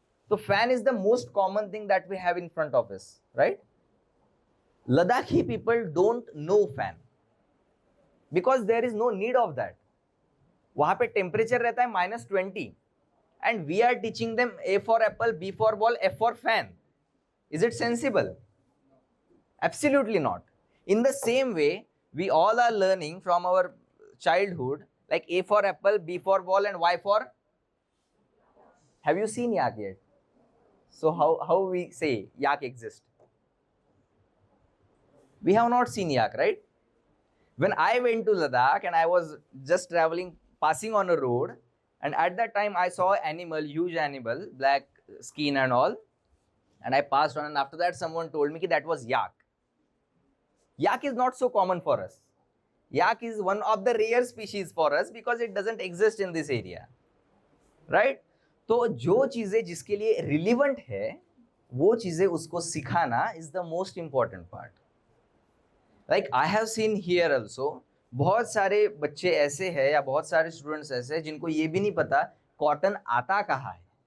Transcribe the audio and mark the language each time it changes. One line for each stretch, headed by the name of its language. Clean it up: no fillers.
English: तो fan is the most common thing that we have in front of us, right? Ladakhi people don't know fan because there is no need of that.
Hindi: वहां पे temperature रहता है
English: -20 and we are teaching them A for apple, B for ball, F for fan. Is it sensible? Absolutely not. In the same way, we all are learning from our childhood, like A for apple, B for ball, and Y for. Have you seen yak yet? So how we say yak exist? We have not seen yak, right? When I went to Ladakh and I was just traveling, passing on a road, and at that time I saw animal, huge animal, black skin and all, and I passed on, and after that someone told me that was yak. Yak is not so common for us. Yak is one of the rare species for us because it doesn't exist in this area, right?
Hindi: तो जो चीजें जिसके लिए relevant है वो चीजें उसको सिखाना
English: Is the most important part. Like I have seen here also,
Hindi: बहुत सारे बच्चे ऐसे हैं या बहुत सारे स्टूडेंट्स ऐसे हैं जिनको ये भी नहीं पता कॉटन आता कहाँ है.